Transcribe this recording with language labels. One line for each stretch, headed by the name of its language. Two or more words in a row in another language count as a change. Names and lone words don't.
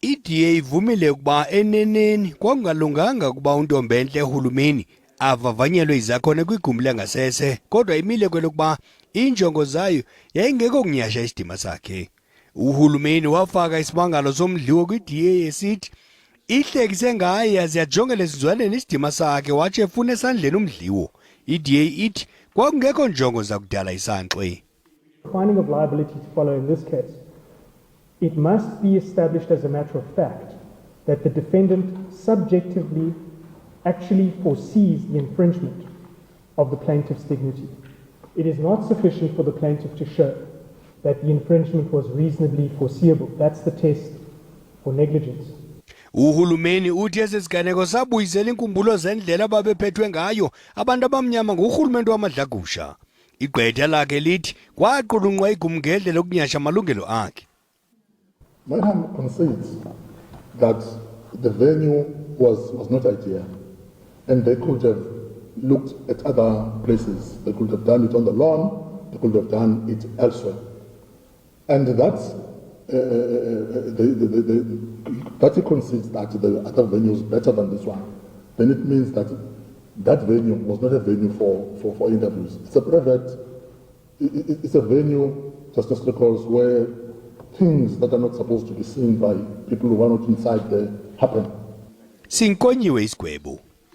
Xhosa: iDA ivumile ukuba eneneni kwakungalunganga ukuba uNtombenhle uRulumeni avavanyelwe izakhono kwigumbi langasese, kodwa imile kwelokuba injongo zayo yayingekho kunyhasha isidima sakhe. uRulumeni wafaka isimangalo somdliwo kwiDA esithi ihlekise ngaye yaze yajongela esizwaneni isidima sakhe watsho efuna esandleni umdliwo. iDA ithi kwakungekho njongo zakudala isankxwe.
English: Finding of liability to follow in this case. It must be established as a matter of fact that the defendant subjectively actually foresees the infringement of the plaintiff's dignity. It is not sufficient for the plaintiff to show that the infringement was reasonably foreseeable. That's the test for negligence.
Xhosa: uRulumeni uthi esesiganeko sabuyisela inkumbulo zendlela ababephethwe ngayo abantu abamnyama nguRhulumente wamadlagusha. Igqwetha lakhe lithi kwaqulunqwa igumbi ngendlela yokunyhasha amalungelo akhe.
English: Madam concedes that the venue was not ideal, and they could have looked at other places. They could have done it on the lawn, they could have done it elsewhere. And that he concedes that the other venue is better than this one, then it means that that venue was not a venue for interviews. It's a private, it's a venue, just recalls, where things that are not supposed to be seen by people who are not inside there happen.
Xhosa: Sinkonyiwe isigwebo.